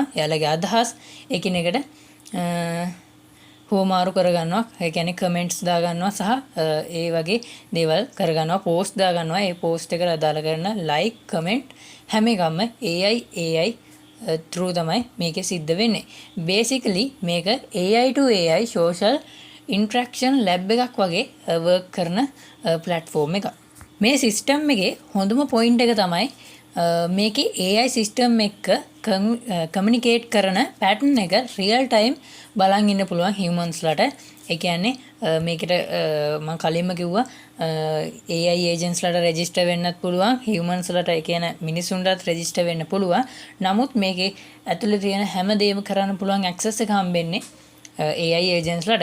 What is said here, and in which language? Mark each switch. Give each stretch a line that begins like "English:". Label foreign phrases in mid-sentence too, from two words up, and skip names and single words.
Sinhala: එයාලගේ අදහස් එකිනෙකට හුවමාරු කරගන්නවා. ඒ කියන්නේ කමෙන්ට්ස් දාගන්නවා සහ ඒ වගේ දේවල් කරගන්නවා. පෝස්ට් දාගන්නවා. ඒ පෝස්ට් එකට අදාළ කරන
English: like comment
Sinhala: හැම එකම
English: AI through
Sinhala: තමයි මේකේ සිද්ධ වෙන්නේ. basically මේක
English: AI to AI social interaction lab
Sinhala: එකක් වගේ work කරන platform එකක්. මේ system එකේ හොඳම point එක තමයි මේකේ
English: AI system
Sinhala: එක්ක communicate කරන pattern එක
English: real time
Sinhala: බලන් ඉන්න පුළුවන් humans ලට. ඒ කියන්නේ මේකට මම කලින්ම කිව්වා
English: AI agents
Sinhala: ලට register වෙන්නත් පුළුවන්, humans ලට ඒ කියන්නේ මිනිසුන්ටත් register වෙන්න පුළුවන්. නමුත් මේකේ ඇතුලේ තියෙන හැම දෙයක්ම කරන්න පුළුවන් access එක හම්බෙන්නේ
English: AI agents
Sinhala: ලට.